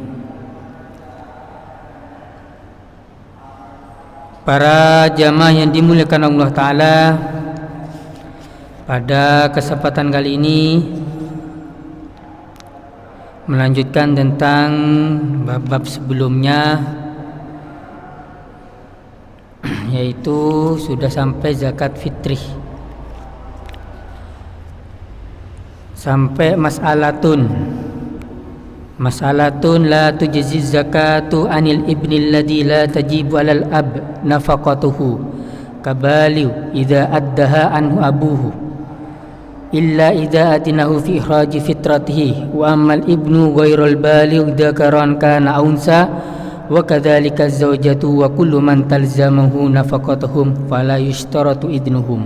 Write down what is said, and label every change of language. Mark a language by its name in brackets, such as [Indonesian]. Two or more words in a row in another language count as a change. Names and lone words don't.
[Indonesian] Para jamaah yang dimuliakan [Arabic] الله تعالى, [Indonesian] pada kesempatan kali ini melanjutkan tentang bab-bab sebelumnya, yaitu sudah sampai zakat fitri, [Arabic] sampai مسألة لا تجزئ زكاة عن الابن الذي لا تجب على الأب نفقته كبالغ إذا أداها عنه أبوه إلا إذا أذنه في إخراج فطرته وأما الابن غير البالغ ذكرا كان أو أنثى وكذلك الزوجة وكل من تلزمه نفقتهم فلا يشترط إذنهم.